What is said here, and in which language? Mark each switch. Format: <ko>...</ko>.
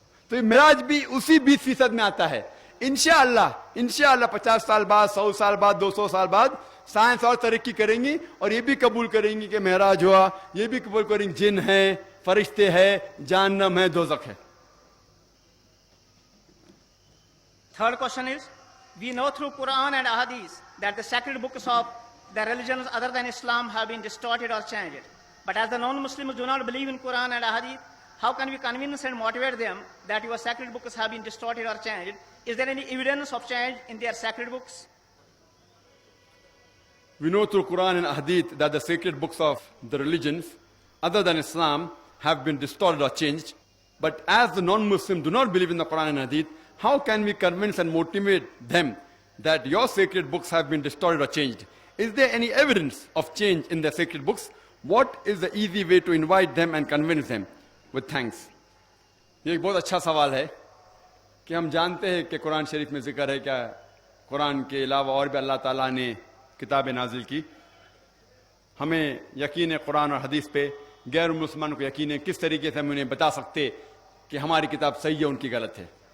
<hi>तो मिराज भी उसी 20% में आता है। इंशाअल्लाह 50 साल बाद, 100 साल बाद, 200 साल बाद साइंस और तरक्की करेंगी और ये भी कबूल करेंगी कि मेराज हुआ, ये भी कबूल करेंगे जिन है, फरिश्ते है, जहन्नम है, दोज़ख है।</hi> <en>Third question is, we know through Quran and Ahadith that the sacred books of the religions other than Islam have been distorted or changed. But as the non-Muslims do not believe in Quran and Ahadith, how can we convince and motivate them that your sacred books have been distorted or changed? Is there any evidence of change in their sacred books? We know through Quran and Hadith that the sacred books of the religions other than Islam have been distorted or changed. But as the non-Muslims do not believe in the Quran and Hadith, how can we convince and motivate them that your sacred books have been distorted or changed? Is there any evidence of change in their sacred books? What is the easy way to invite them and convince them? With thanks.</en> <hi>ये एक बहुत अच्छा सवाल है कि हम जानते हैं कि कुरान शरीफ में जिक्र है क्या कुरान के अलावा और भी अल्लाह ताला ने किताबें नाजिल की। हमें यकीन है कुरान और हदीस पे, गैर मुसलमान को यकीन है। किस तरीके से हम उन्हें बता सकते कि हमारी किताब सही है उनकी गलत है।</hi>